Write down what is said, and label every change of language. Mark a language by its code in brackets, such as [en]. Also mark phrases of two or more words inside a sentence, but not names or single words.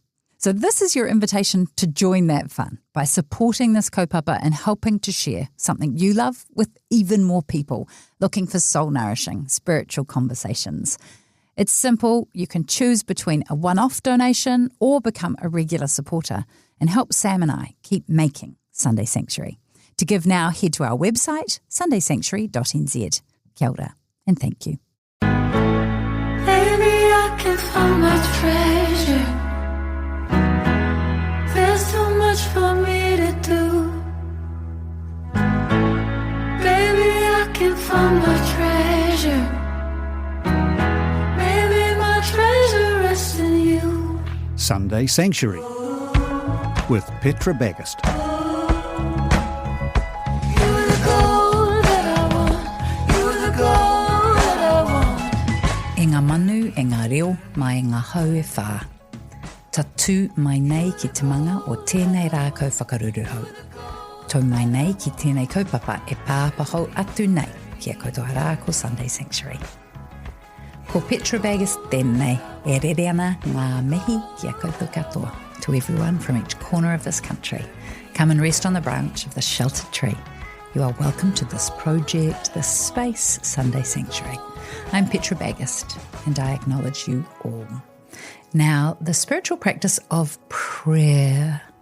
[en] So this is your invitation to join that fun by supporting this kaupapa and helping to share something you love with even more people looking for soul-nourishing spiritual conversations. It's simple. You can choose between a one-off donation or become a regular supporter and help Sam and I keep making Sunday Sanctuary. To give now, head to our website, sundaysanctuary.nz. [mi] Kia ora, [en] and thank you. Baby, I can find my treasure. There's too much for me to do. Baby, I can find my treasure. Maybe my treasure rests in you. Sunday Sanctuary with Petra Bagust. [mi] E ngā manu, e ngā reo, mai ngā hau e whā. Ta tū mai nei ki te manga o tēnei rā kau whakaruru hau. Tau mai nei ki tēnei kaupapa e pāpahau atu nei ki a koutoa rā ko Sunday Sanctuary. Ko Petra Bagust tēnei e rere ana ngā mihi ki a koutou katoa. [en] To everyone from each corner of this country, come and rest on the branch of this sheltered tree. You are welcome to this project, this space, Sunday Sanctuary. I'm Petra Bagust, and I acknowledge you all. Now, the spiritual practice of prayer.